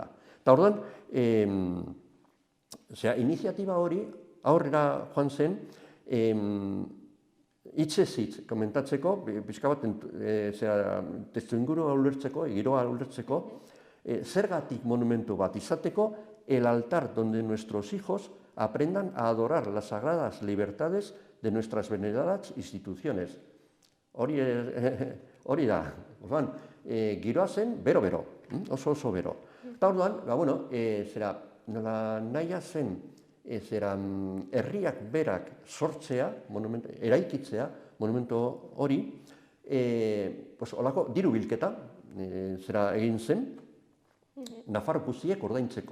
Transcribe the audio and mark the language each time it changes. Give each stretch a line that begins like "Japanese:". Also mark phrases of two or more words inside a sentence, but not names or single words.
Basque: Eta orduan, iniziatiba hori aurrera joan zen, hitzez hitz komentatzeko, pixka bat testuingurua ulertzeko, giroa ulertzeko, zergatik monumentu bat izateko,
Spanish: el altar donde nuestros hijos aprendan a adorar las sagradas libertades de nuestras veneradas instituciones.
Basque: Hori da, giroa zen, bero, oso bero. Eta orduan, nahia zen, herriak berak sortzea, eraikitzea, monumentu hori, olako diru bilketa, egin zen, Nafarro guztiek ordaintzeko.